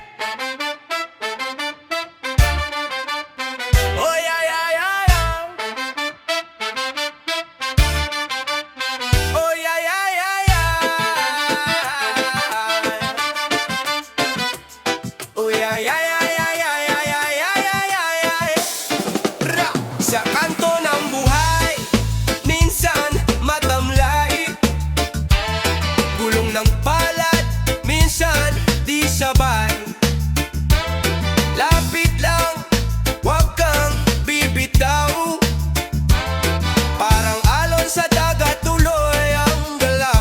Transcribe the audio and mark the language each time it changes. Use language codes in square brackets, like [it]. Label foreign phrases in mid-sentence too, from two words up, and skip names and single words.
[en] Oh yeah yeah yeah yeah. Oh yeah yeah yeah yeah. Oh yeah yeah yeah yeah yeah yeah yeah yeah yeah yeah. Ra. [tl] Sa kanto ng buhay, minsan matamlay, gulong ng palad, minsan di sabay. Lapit lang, wag kang bibitaw, parang alon sa dagat, tuloy ang galaw.